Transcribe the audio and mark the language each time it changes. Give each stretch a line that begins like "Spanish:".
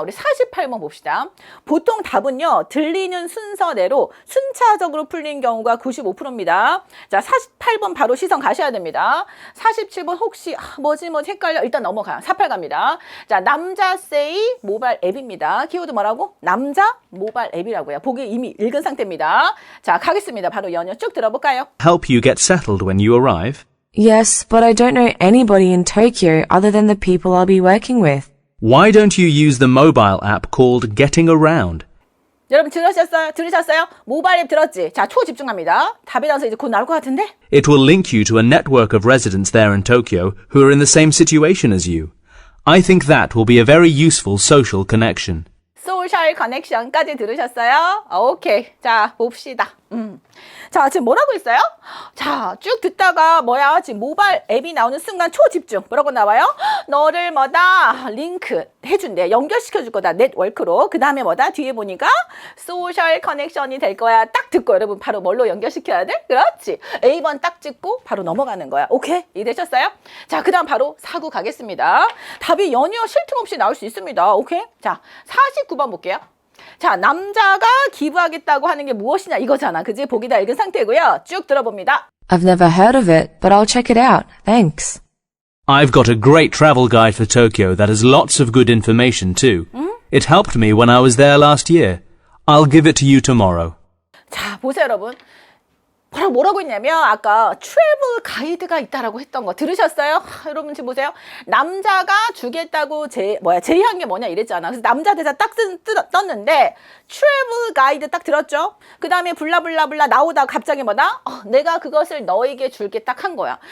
Korean: 우리 48번 봅시다. 보통 답은요. 들리는 순서대로 순차적으로 풀린 경우가 95%입니다. 자, 48번 바로 시선 가셔야 됩니다. 47번 혹시 뭐지 헷갈려. 일단 넘어가요. 48 갑니다. 자, 남자 say 모바일 앱입니다. 키워드 뭐라고? 남자 모바일 앱이라고요. 보기 이미 읽은 상태입니다. 자, 가겠습니다. 바로 연연 쭉 들어볼까요?
English: help you get settled when you arrive? Yes, but I don't know anybody in Tokyo other than the people I'll be working with. Why don't you use the mobile app called Getting Around?
Korean: 여러분 들으셨어요? 모바일 앱 들었지? 자, 초집중합니다. 답에 대해서 이제 곧 나올 것 같은데?
English: It will link you to a network of residents there in Tokyo who are in the same situation as you. I think that will be a very useful social connection.
Korean: 소셜 커넥션까지 들으셨어요? 오케이. 자, 봅시다. 자, 지금 뭐라고 있어요? 자, 쭉 듣다가 뭐야? 지금 모바일 앱이 나오는 순간 초집중. 뭐라고 나와요? 너를 뭐다? 링크 해준대. 연결시켜줄 거다. 네트워크로. 그 다음에 뭐다? 뒤에 보니까 소셜 커넥션이 될 거야. 딱 듣고 여러분 바로 뭘로 연결시켜야 돼? 그렇지. A번 딱 찍고 바로 넘어가는 거야. 오케이? 이해되셨어요? 자, 그 다음 바로 4구 가겠습니다. 답이 연이어 쉴 틈 없이 나올 수 있습니다. 오케이? 자, 49번 볼게요. 자, 남자가 기부하겠다고 하는 게 무엇이냐 이거잖아. 그지? 보기 다 읽은 상태고요. 쭉 들어봅니다.
English: I've never heard of it, but I'll check it out. Thanks. I've got a great travel guide for Tokyo that has lots of good information too. It helped me when I was there last year. I'll give it to you tomorrow.
Korean: 자, 보세요, 여러분. 바로 뭐라고 했냐면 아까 트래블 가이드가 있다라고 했던 거 들으셨어요? 여러분 지금 보세요. 남자가 주겠다고 제의한 게 뭐냐 이랬잖아. 그래서 남자 대사 딱 떴는데 트래블 가이드 딱 들었죠? 그 다음에 블라블라블라 나오다가 갑자기 뭐다? 내가 그것을 너에게 줄게 딱 한 거야.